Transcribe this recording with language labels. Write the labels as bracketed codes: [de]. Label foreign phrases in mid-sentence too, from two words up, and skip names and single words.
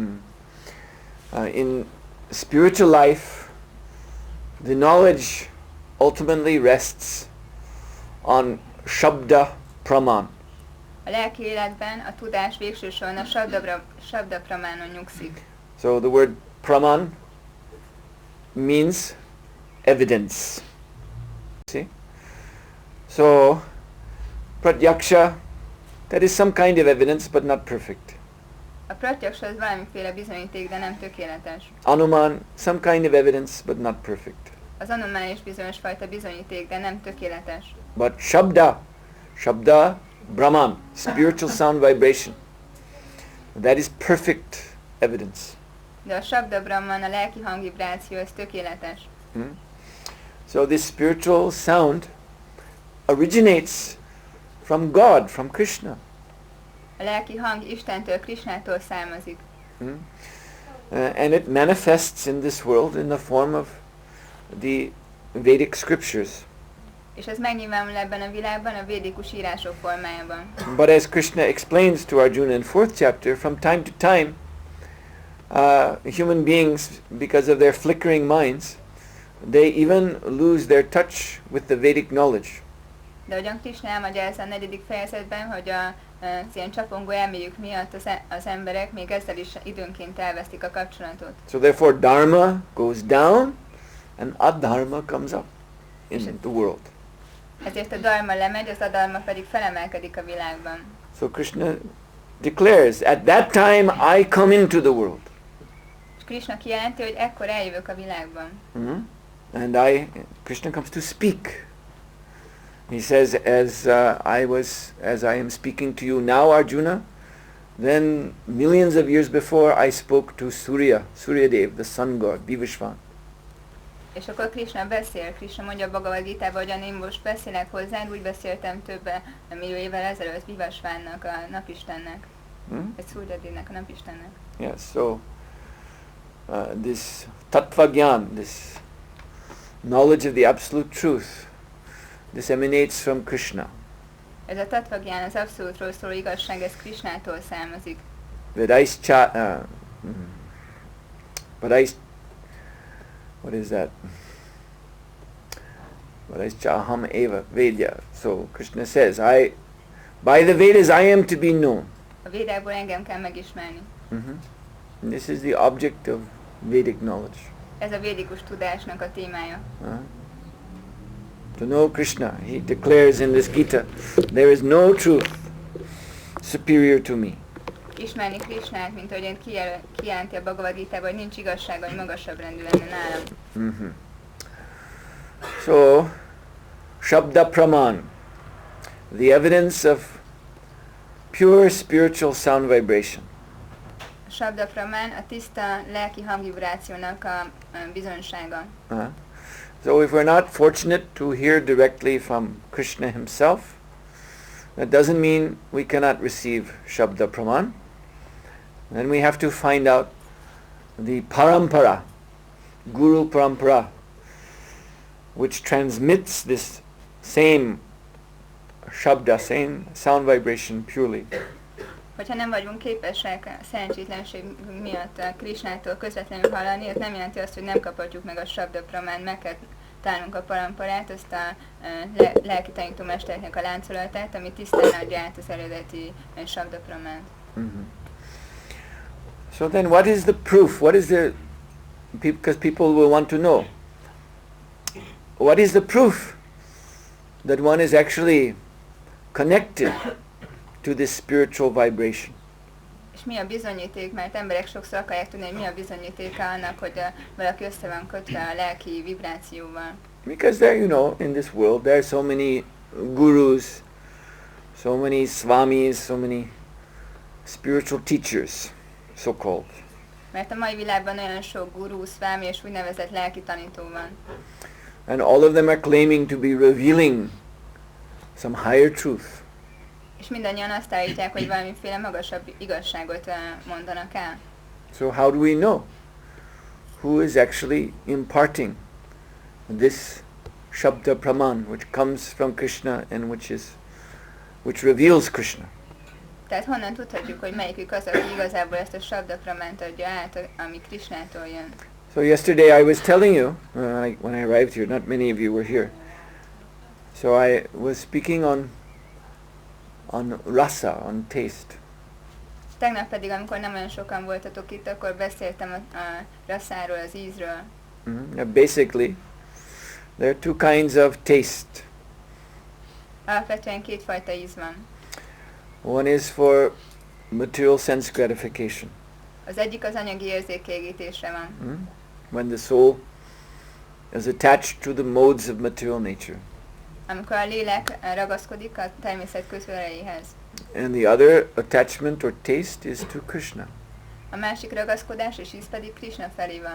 [en] In spiritual life, the knowledge ultimately rests on Shabda Praman. [hu] A lelki életben a tudás végső soron a Shabda Pramánon nyugszik. [en] So the word Praman means evidence. See? So pratyaksha, that is some kind of evidence but not perfect. [hu] A pratyaksa az valamiféle bizonyíték, de nem tökéletes. [en] Anuman, some kind of evidence but not perfect. [hu] Az anumán is bizonyos fajta bizonyíték, de nem tökéletes. [en] But Shabda, Brahman, spiritual sound vibration, that is perfect evidence. [hu] De a Shabda Brahman, a lelki hangvibráció, ez tökéletes. [en] So this spiritual sound originates from God, from Krishna. A lelki hang Istentől, Krishnától származik. And it manifests in this world in the form of the Vedic scriptures. [hu] És ez megnyilvánul ebben a világban a védikus írások formájában. [en] But as Krishna explains to Arjuna in 4th chapter, from time to time, human beings, because of their flickering minds, they even lose their touch with the Vedic knowledge. [hu] De ahogyan Krishna elmagyarázza a 4. fejezetben, hogy az ilyen csapongó elméjük miatt az emberek még ezzel is időnként elvesztik a kapcsolatot. [en] So therefore dharma goes down and adharma comes up in the world. [hu] Ezért a dharma lemegy, az adharma pedig felemelkedik a világban. [en] So Krishna declares, at that time I come into the world. [hu] És Krishna kijelenti, hogy ekkor eljövök a világban. [en] And Krishna comes to speak. He says, as I am speaking to you now, Arjuna, then millions of years before I spoke to Surya Dev, the sun god, Vivishvan. [hu] És akkor Krishna beszél, Krishna mondja a Bhagavad Gitában, hogy én most beszélek hozzád, úgy beszéltem több millió évvel ezelőtt Vivishvannak, a napistennek. Ez Surya Devnek, a napistennek. [en] Yes, so this tattva gyan, this knowledge of the absolute truth, this emanates from Krishna. [hu] Ez a tattva gyán, az abszolútról szóló igazság, ez Krishnától származik. [en] What is that? [sa] अहम् एव वेद्यः. [en] So Krishna says, by the Vedas I am to be known. [hu] A Védákból engem kell megismerni. [en] This is the object of Vedic knowledge. [hu] Ez a védikus tudásnak a témája. [en] To know Krishna, he declares in this Gita, there is no truth superior to me. [hu] Ismerni Krishnát, mint ahogy kijelenti a Bhagavad Gitában, hogy nincs igazsága, hogy magasabb rendű lenne nálam. [en] So, Shabda Praman, the evidence of pure spiritual sound vibration. [hu] A Shabda Praman a tiszta lelki hangvibrációnak a bizonysága. [en] So if we're not fortunate to hear directly from Krishna himself, that doesn't mean we cannot receive Shabda Praman. Then we have to find out the parampara, Guru Parampara, which transmits this same Shabda, same sound vibration purely. [hu] Hogyha nem vagyunk képesek szerencsétlenség miatt Krisnától közvetlenül hallani, ez nem jelenti azt, hogy nem kaphatjuk meg a Sabda Pramán, meg kell találnunk a paramparát, azt a lelki tanítómesternek a láncolatát, ami tisztán adja át az eredeti Sabda Pramánt. Mm-hmm. [en] So then what is the proof? What is the, because people will want to know, what is the proof that one is actually connected to this spiritual vibration? [hu] És mi a bizonyíték, mert emberek sokszor akarják tudni, hogy mi a bizonyítéka annak, hogy valaki össze van kötve a lelki vibrációval. [en] Because there, you know, in this world there are so many gurus, so many swamis, so many spiritual teachers, so-called. [hu] Mert a mai világban olyan sok guru, szvámi és úgynevezett lelki tanító van. [en] And all of them are claiming to be revealing some higher truth. [hu] És mindannyian azt állítják, hogy valamiféle magasabb igazságot mondanak el. [en] So how do we know who is actually imparting this Shabda Praman, which comes from Krishna and which reveals Krishna? [hu] Tehát honnan tudhatjuk, hogy melyikük az, aki igazából ezt a Sabda Pramánt adja át, ami Krishnától jön? [en] So yesterday I was telling you, when I arrived here, not many of you were here, so I was speaking on rasa, on taste. [hu] Tegnap pedig, amikor nem olyan sokan voltatok itt, akkor beszéltem a raszáról, az ízről. [en] Basically, there are two kinds of taste. [hu] Alapvetően kétfajta íz van. [en] One is for material sense gratification. [hu] Az egyik az anyagi érzékkielégítésre van. [en] When the soul is attached to the modes of material nature. [hu] Amikor a lélek ragaszkodik a természet közveleihez. [en] And the other attachment or taste is to Krishna. [hu] A másik ragaszkodás és íz pedig Krishna felé van.